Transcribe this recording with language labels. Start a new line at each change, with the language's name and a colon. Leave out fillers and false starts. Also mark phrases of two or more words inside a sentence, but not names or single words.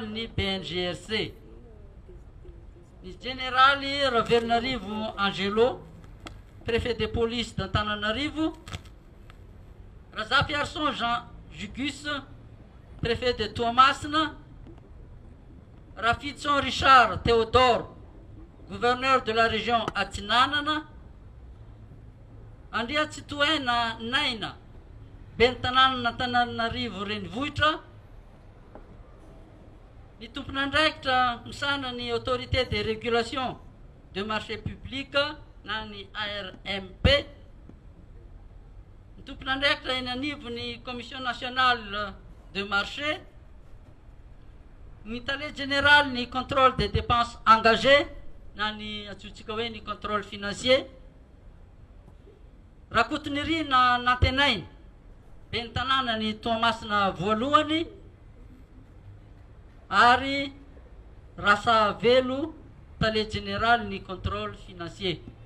Malagasy: ny BNGRC; ny généraly Raverinarivo Angelo,
French: préfet de police d'Antananarivo;
Malagasy: Razafy Arson Jean Jugus,
French: préfet de Toamasina;
Malagasy: Rafitson Richard Théodore,
French: gouverneur de la région Atsinanana;
Malagasy: Andria Tsitoena Naina, ben'ny tanànana Antananarivo renivohitra; ny tompon'andraikitra misana ny
French: autorité de régulation de marché public
Malagasy: na ny ARMP; ny tompon'andraikitra eny anivo ny
French: commission nationale de marché;
Malagasy: ny tale général ny
French: contrôle des dépenses engagées
Malagasy: na ny antsointsika hoe ny
French: contrôle financier;
Malagasy: Rakotoniry na Antenainy, ben'ny tanàna ny Toamasina voalohany; ary Rasavelo, tale général ny
French: contrôle financier.